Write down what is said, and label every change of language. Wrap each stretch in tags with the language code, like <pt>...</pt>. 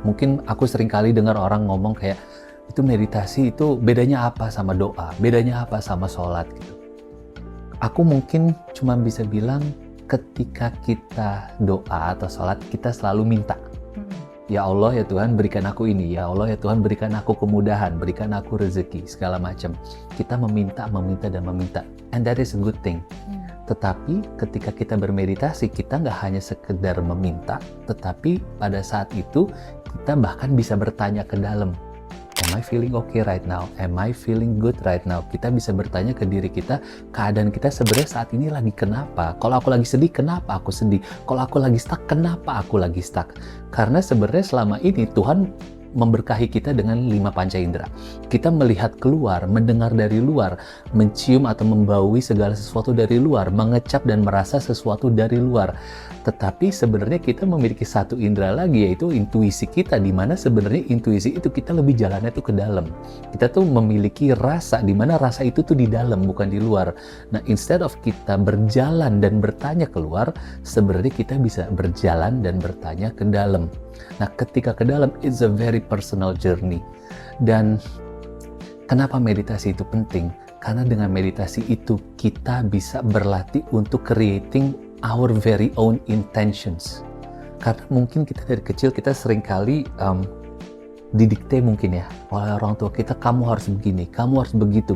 <id>Mungkin aku sering kali dengar orang ngomong kayak, itu meditasi itu bedanya apa sama doa, bedanya apa sama sholat gitu. Aku mungkin cuma bisa bilang ketika kita doa atau sholat, kita selalu minta. Ya Allah ya Tuhan berikan aku ini, ya Allah ya Tuhan berikan aku kemudahan, berikan aku rezeki, segala macam. Kita meminta dan meminta,</id> <en>and that is a good thing.</en> <id>Tetapi ketika kita bermeditasi, kita nggak hanya sekedar meminta, tetapi pada saat itu kita bahkan bisa bertanya ke dalam.</id> <en>Am I feeling okay right now? Am I feeling good right now?</en> <id>Kita bisa bertanya ke diri kita, keadaan kita sebenarnya saat ini lagi kenapa? Kalau aku lagi sedih, kenapa aku sedih? Kalau aku lagi stuck, kenapa aku lagi stuck? Karena sebenarnya selama ini Tuhan memberkahi kita dengan 5 panca indera. Kita melihat keluar, mendengar dari luar, mencium atau membaui segala sesuatu dari luar, mengecap dan merasa sesuatu dari luar. Tetapi sebenarnya kita memiliki satu indera lagi, yaitu intuisi kita, di mana sebenarnya intuisi itu kita lebih jalannya tuh ke dalam. Kita tuh memiliki rasa, di mana rasa itu tuh di dalam, bukan di luar. Nah,</id> <en>instead of</en> <id>kita berjalan dan bertanya keluar, sebenarnya kita bisa berjalan dan bertanya ke dalam. Nah, ketika ke dalam,</id> <en>it's a very personal journey.</en> <id>Dan kenapa meditasi itu penting? Karena dengan meditasi itu, kita bisa berlatih untuk</id> <en>creating our very own intentions.</en> <id>Karena mungkin kita dari kecil, kita seringkali didikte mungkin ya oleh orang tua kita, kamu harus begini, kamu harus begitu.</id>